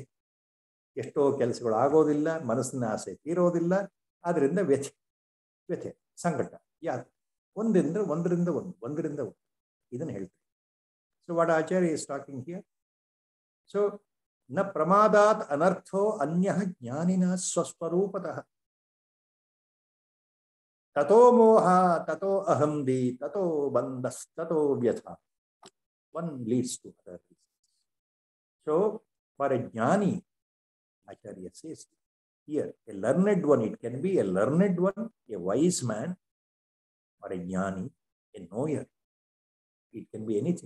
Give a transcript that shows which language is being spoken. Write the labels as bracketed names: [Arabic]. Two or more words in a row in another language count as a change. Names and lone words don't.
[Kannada] ಎಷ್ಟೋ ಕೆಲಸಗಳು ಆಗೋದಿಲ್ಲ, ಮನಸ್ಸಿನ ಆಸೆ ತೀರೋದಿಲ್ಲ, ಆದ್ರಿಂದ ವ್ಯಥೆ, ಸಂಕಟ, ಯಾಕೆ ಒಂದರಿಂದ ಒಂದು ಇದನ್ನು ಹೇಳ್ತಾರೆ. [English] So what Acharya is talking here? So [Sanskrit] ನ ಪ್ರಮಾದಾತ್ ಅನರ್ಥೋ ಅನ್ಯಃ ಜ್ಞಾನಿನ ಸ್ವಸ್ವರೂಪತಃ ತಥೋ ಮೋಹ ತಥೋ ಅಹಂಧಿ ತಥೋ ಬಂಧಸ್ತಥೋ ವ್ಯಥಾ. [English] One leads to other reasons. So for a jnani, Acharya says here, a learned one, it can be a learned one, a wise man, or a jnani, a knower. It can be anything.